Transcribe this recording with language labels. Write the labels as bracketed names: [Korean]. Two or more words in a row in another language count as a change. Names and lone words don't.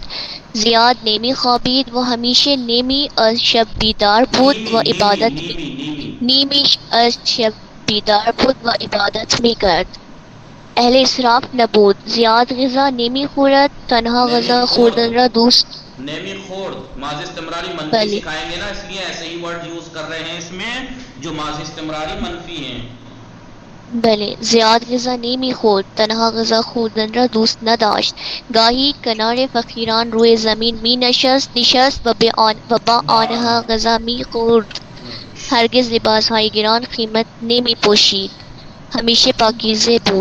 [Persian] زیاد نمی خوابید و همیشه نیمی از شب بیدار بود و عبادت می کرد. اهل اسراف نبود، زیاد غذا نمی خورد، تنها غذا خوردن را دوست نمی خورد. ماضی استمراری منفی [Urdu] سکھائیں گے نا، اس لیے ایسے ہی [English] word use [Urdu] کر رہے ہیں اس میں جو [Persian] ماضی استمراری منفی [Urdu] ہیں. [Persian] بله، زیاد غذا نمی خورد، تنها غذا خوردن را دوست نداشت. گاهی کنار فقیران روی زمین می نشست و با آنها غذا می خورد. هرگز لباسهای گران قیمت نمی پوشید، همیشه پاکیزه بود.